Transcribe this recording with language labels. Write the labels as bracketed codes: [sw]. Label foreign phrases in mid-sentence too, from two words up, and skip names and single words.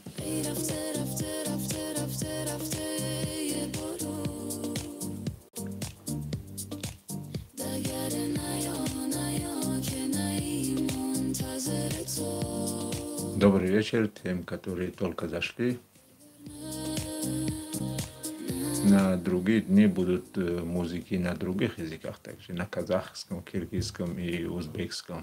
[fa] ای رفته رفته رفته رفته رفته یه برو دگر نیا نیا که نی منتظر تو. [ru] Добрый вечер тем, которые только зашли. На другие дни будут музыки на других языках, также на казахском, киргизском и узбекском.